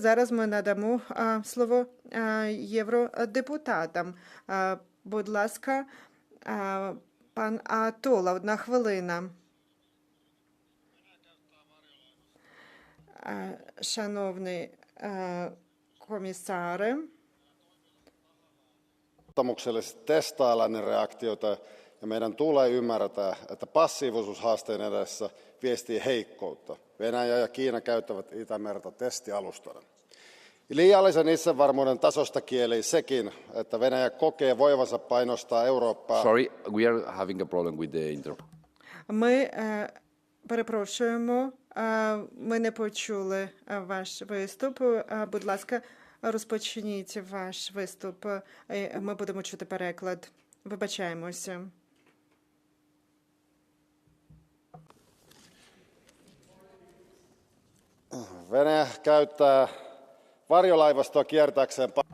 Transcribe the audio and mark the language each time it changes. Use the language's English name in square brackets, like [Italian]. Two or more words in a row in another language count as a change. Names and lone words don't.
[Ukrainian] Зараз ми надамо слово євродепутатам. Будь ласка, пан Атола, 1 хвилина. Шановний комісаре, [Finnish] luottamuksellisesti testailla ne reaktioita ja meidän tulee ymmärtää, että passiivisuus haasteen edessä viestii heikkoutta. Venäjä ja Kiina käyttävät Itämerta testialustana. Liiallisen itsevarmuuden tasosta kieli sekin, että Venäjä kokee voivansa painostaa Eurooppaa. [English] Sorry, we are having a problem with the intro. [Ukrainian] Ми перепрошуємо, ми не почули ваш виступ. Будь ласка, розпочніть ваш виступ. Ми будемо чути переклад. Вибачаємося. [Finnish] Venäjä käyttää varjolaivastoa kiertääkseen.